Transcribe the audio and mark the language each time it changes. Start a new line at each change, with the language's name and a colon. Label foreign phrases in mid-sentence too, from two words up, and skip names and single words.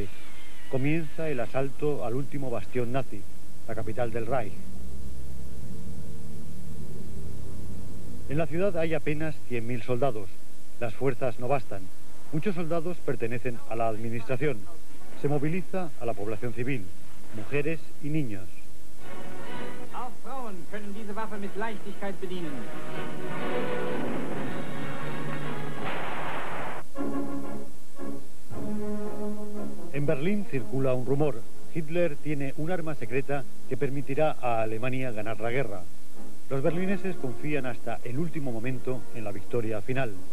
Spanish: Comienza el asalto al último bastión nazi, la capital del Reich. En la ciudad hay apenas 100.000 soldados. Las fuerzas no bastan. Muchos soldados pertenecen a la administración. Se moviliza a la población civil, mujeres y niños.
German: Auch Frauen können diese Waffe mit Leichtigkeit bedienen.
Spanish: En Berlín circula un rumor. Hitler tiene un arma secreta que permitirá a Alemania ganar la guerra. Los berlineses confían hasta el último momento en la victoria final.